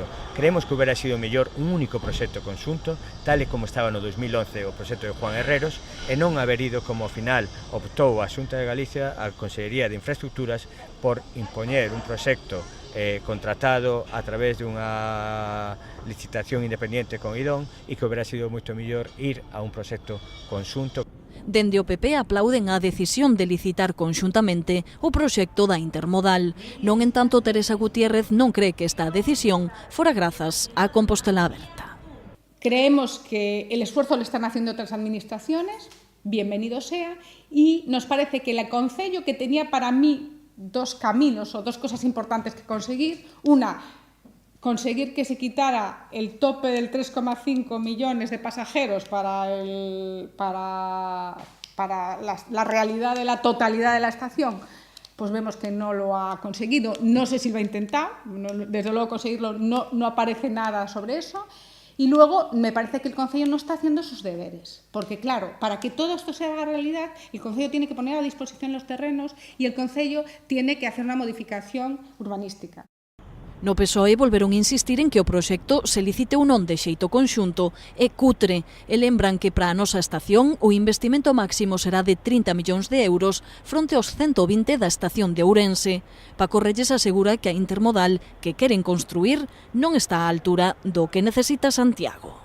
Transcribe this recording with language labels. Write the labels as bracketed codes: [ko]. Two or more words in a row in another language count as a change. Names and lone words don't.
[gl] Creemos que [es] hubiera sido [gl] mellor un único proxecto conxunto, tal e como estaba no 2011 o proxecto de Juan Herreros, e non haber ido como ao final optou a Xunta de Galicia, a Consellería de Infraestructuras, por impoñer un proxecto contratado a través dunha licitación independiente con IDON e que [es] hubiera sido [gl] moito mellor ir a un proxecto conxunto. Dende o PP aplauden a decisión de licitar conxuntamente o proxecto da intermodal. Non en tanto, Teresa Gutiérrez non cree que esta decisión fora grazas a Compostela Aberta. [es] Creemos que el esfuerzo lo están haciendo otras administraciones, bienvenido sea, y nos parece que el Concello, que tenía para mí dos caminos o dos cosas importantes que conseguir. Una, conseguir que se quitara el tope del 3,5 millones de pasajeros para la realidad de la totalidad de la estación, pues vemos que no lo ha conseguido. No sé si lo ha intentado, desde luego conseguirlo no aparece nada sobre eso. Y luego, me parece que el Concello no está haciendo sus deberes, porque claro, para que todo esto se haga realidad, el Concello tiene que poner a disposición los terrenos y el Concello tiene que hacer una modificación urbanística. [gl] No PSOE volveron insistir en que o proxecto se licite ou non de xeito conxunto e cutre e lembran que para a nosa estación o investimento máximo será de 30 millóns de euros fronte aos 120 da estación de Ourense. Paco Reyes asegura que a intermodal que queren construir non está á altura do que necesita Santiago.